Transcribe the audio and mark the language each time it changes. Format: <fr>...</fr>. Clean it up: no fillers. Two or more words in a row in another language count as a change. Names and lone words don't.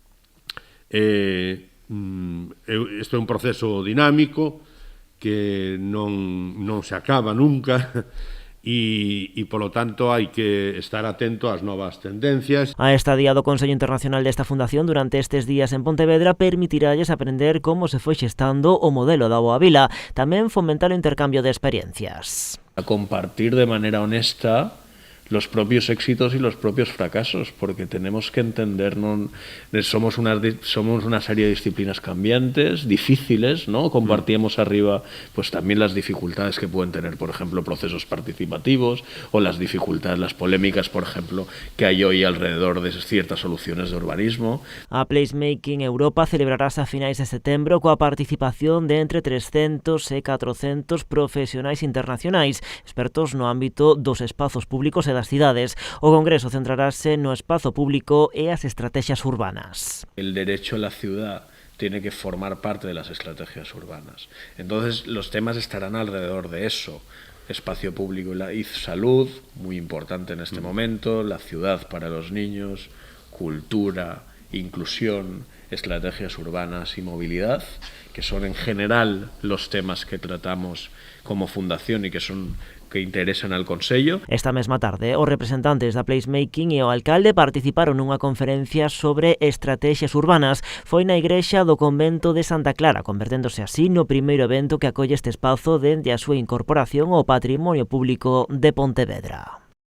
<gl>Isto é un proceso dinámico que non se acaba nunca e polo tanto hai que estar atento ás novas tendencias. A estadía do Consello Internacional desta fundación durante estes días en Pontevedra permitiralles aprender como se foi xestando o modelo da Boa Vila, tamén fomentar o intercambio de experiencias.</gl> <es>A compartir de manera honesta los propios éxitos y los propios fracasos, porque tenemos que entender, somos una serie de disciplinas cambiantes, difíciles, ¿no? Compartíamos arriba pues también las dificultades que pueden tener, por ejemplo, procesos participativos o las dificultades, las polémicas, por ejemplo, que hay hoy alrededor de ciertas soluciones de urbanismo.</es> <gl>A Placemaking Europa celebrarase a finais de setembro coa participación de entre 300 e 400 profesionais internacionais, expertos no ámbito dos espazos públicos e das cidades. O Congreso centrarase no espazo público e as estrategias urbanas.</gl> <es>El derecho a la ciudad tiene que formar parte de las estrategias urbanas. Entonces, los temas estarán alrededor de eso. Espacio público y salud, muy importante en este momento, la ciudad para los niños, cultura, inclusión, estrategias urbanas y movilidad, que son en general los temas que tratamos como fundación y que interesan al Consello.</es> <gl>Esta mesma tarde, os representantes da Placemaking e o alcalde participaron nunha conferencia sobre estrategias urbanas. Foi na igrexa do convento de Santa Clara, converténdose así no primeiro evento que acolle este espazo dende a súa incorporación ao patrimonio público de Pontevedra.</gl>